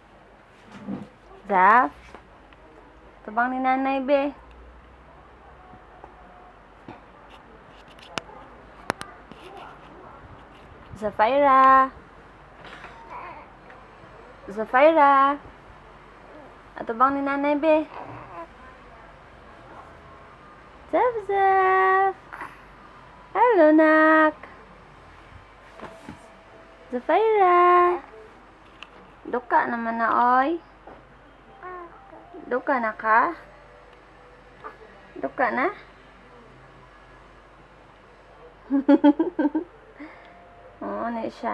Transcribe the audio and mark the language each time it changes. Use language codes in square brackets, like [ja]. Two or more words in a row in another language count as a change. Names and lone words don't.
[ceb] Zaf. Tabang ni nanay be. Zafaira. Zafaira. Atabang ni nanay be. Zaf, Zaf. Hello, nak. Zafaira. Duka naman na, oy. Duka na ka? Duka na? Oo, ano siya.